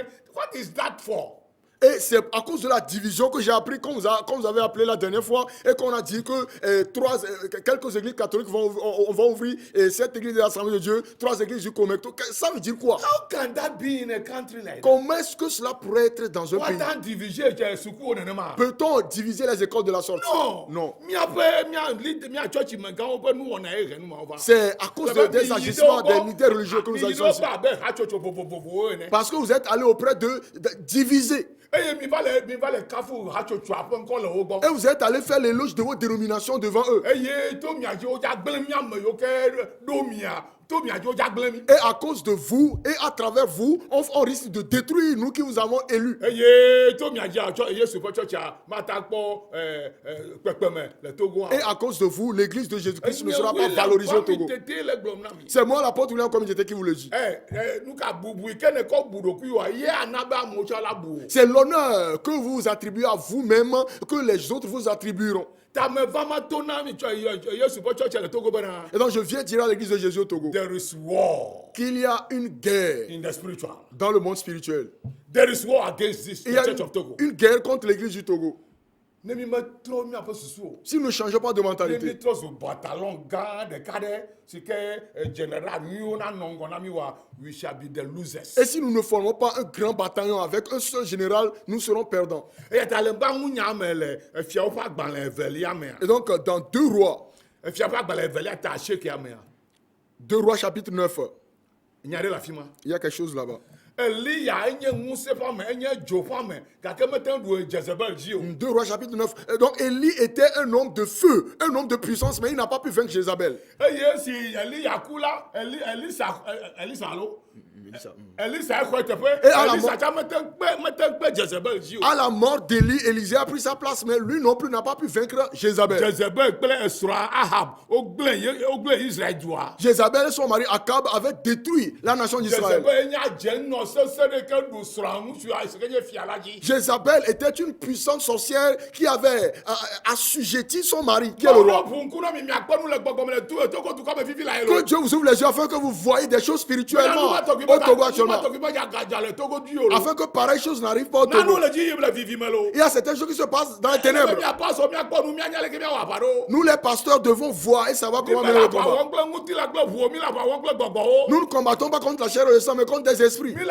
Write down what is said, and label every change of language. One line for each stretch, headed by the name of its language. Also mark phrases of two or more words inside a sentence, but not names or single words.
English: What is that for?
French: Et c'est à cause de la division que j'ai appris, comme vous avez appelé la dernière fois, et qu'on a dit que quelques églises catholiques on va ouvrir 7 églises de l'Assemblée de Dieu, 3 églises du Comecto. Ça veut dire quoi?
English: How can that be in a country like that?
French: Comment est-ce que cela pourrait être dans un pays?
Ewe: Wata diviser sukuwo nenema.
French: Peut-on diviser les écoles de la sorte? Non.
Ewe: Mía tsɔtsi megãwo ƒe nuwɔna ye ɣe nu ma wo va.
French: C'est à cause des agissements des leaders religieux que nous agissons ici. Parce que vous êtes allés auprès de diviser.
Ewe: Eye mi va le kafu hatsotsoa ƒe ŋkɔ le wo gbɔ.
French: Et vous êtes allés faire l'éloge de vos dénominations devant eux.
Ewe: Eye to mia dzi wo dza gblẽ mía me yiwo ke ɖo mia to mia dzi wo dza gblẽ mi.
French: Et à cause de vous et à travers vous, on risque de détruire nous qui vous avons élus.
Ewe: Eye to mia dzi atsɔ Yesu ƒe tsɔtsia mata kpɔ kpekpeme le Togoa.
French: Et à cause de vous, l'église de Jésus-Christ ne sera pas valorisée au Togo.
Ewe: Tete le gblɔm na mi.
French: C'est moi l'apôtre William Communauté qui vous le dit.
Ewe: Nuka bubu yi ke ne kɔ bu ɖokui wa ye ana be amewo tsɔ la bu.
French: C'est l'honneur que vous vous attribuez à vous-même que les autres vous attribueront.
Ewe: Tame va ma to na mi tsɔ Yesu ƒe tsɔtsia le Togo bena.
French: Et donc je viens dire à l'église de Jésus au Togo
English: There is war
French: qu'il y a une guerre
English: in the spiritual.
French: dans le monde spirituel.
English: There is war against this
French: Il
English: the
French: y a
English: church of Togo.
French: une guerre contre l'église du Togo.
Ewe: Ne mi me trɔ miaƒe susu o.
French: Si nous ne changeons pas de
Ewe: Ne mi
French: mentalité,
Ewe: trɔ zu batalon gã ɖeka ɖe si ke general nyuiwo na nɔ ŋgɔ na mi wa
English: we shall be the losers.
French: et si nous ne formons pas un grand bataillon avec un seul général, nous serons perdants.
Ewe: Eya ta le ba ŋu nya me le efiawo ƒe agbalẽ evelia mea.
French: Et donc dans 2 Rois,
Ewe: Efia ƒe agbalẽ evelia ta asiekea mea.
French: 2 Rois chapitre 9,
Ewe: Nya ɖe le afi ma.
French: il y a quelque chose là-bas.
Ewe: Eliya enye ŋusẽ ƒe ame enye dzo ƒe ame gake mete ŋu ɖu Jezebel dzi o.
French: 2 Rois chapitre 9. Et donc Élie était un homme de feu, un homme de puissance, mais il n'a pas pu vaincre Jézabel.
Ewe: Eye si Eliya ku la Elisa alo. Elisa exɔ teƒe.
French: Et à la
Ewe: Elisa
French: mort-
Ewe: tsa mete ŋu kpe Jezebel dzi o.
French: À la mort d'Élie, Élisée a pris sa place, mais lui non plus n'a pas pu vaincre Jézabel.
Ewe: Jezebel kple esrɔ̃a Ahab wogblẽ Israel dua.
French: Jézabel et son mari Akab avaient détruit la nation d'Israël.
Ewe: Jezebel nye adze nɔ sesẽ ɖe ke ɖu srɔ̃a ŋutsu si ke nye fia la dzi.
French: Jézabel était une puissante sorcière qui avait assujetti son mari, qui est le roi.
Ewe: Ƒo ŋku na mi miakpɔ nu le gbɔgbɔme le Togo dukɔ me fifi la ye
French: Que
Ewe: lo.
French: Dieu vous ouvre les yeux afin que vous voyez des choses spirituellement au Togo actuellement. Afin que pareille chose n'arrive pas au Togo. Il y a certaines choses qui se passent dans les ténèbres. Nous les pasteurs devons voir et savoir comment mener le combat. Nous ne combattons pas contre la chair et le sang, mais contre des esprits.